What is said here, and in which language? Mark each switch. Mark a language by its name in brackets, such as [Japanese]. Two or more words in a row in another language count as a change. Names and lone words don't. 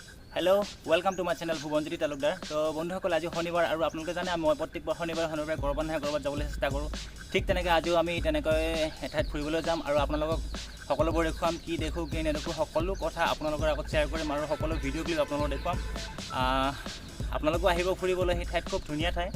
[English] hello welcome to my channel भुवनज्योति तालुकदार। [Assamese] তো বন্ধুসকল আজি শনিবাৰ আৰু আপোনালোকে জানে মই প্ৰত্যেকবাৰ শনিবাৰে কৰবাত নহয় কৰবাত যাবলৈ চেষ্টা কৰোঁ। ঠিক তেনেকৈ আজিও আমি তেনেকৈ এঠাইত ফুৰিবলৈ যাম আৰু আপোনালোকক সকলোবোৰ দেখুৱাম, কি দেখোঁ কি নেদেখোঁ সকলো কথা আপোনালোকৰ আগত শ্বেয়াৰ কৰিম আৰু সকলো [English] video clip [Assamese] আপোনালোকক দেখুৱাম। আপোনালোকো আহিব ফুৰিবলৈ, সেই ঠাইত খুব ধুনীয়া ঠাই।